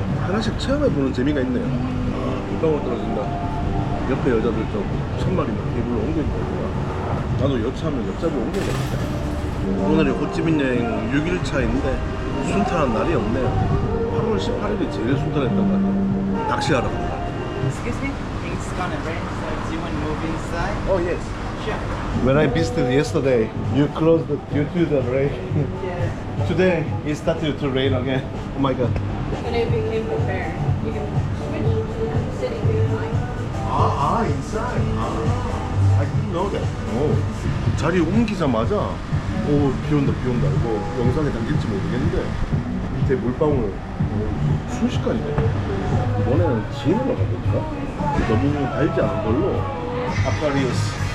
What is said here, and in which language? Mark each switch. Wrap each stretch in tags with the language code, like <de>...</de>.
<ko>하나씩 체험해보는 재미가 있네요. 물방울 떨어진다. 옆에 여자들 좀 천막이 테이블로 옮겨있거든요. 나도 여차하면 옆자리로 옮겨야겠다. 오늘이 호찌민 여행 6일차인데 순탄한 날이 없네요. 8월 18일이 제일 순탄했던 것 같아요. 낚시하러 갑니다.</ko> <en>Excuse me? It's gonna rain, so do you want to move inside? Oh yes. Sure. When I visited yesterday, you closed due to the rain. Yeah. Today it started to rain again. Oh my god. When I became prepared, you can switch sitting behind. inside. I didn't know that.</en> <ko>오, 자리 옮기자마자 비 온다. 이거 영상에 담길지 모르겠는데 밑에 물방울 순식간이네. 이번에는 진으로 가볼까? 너무 달지 않은 걸로 아쿠아리우스.</ko>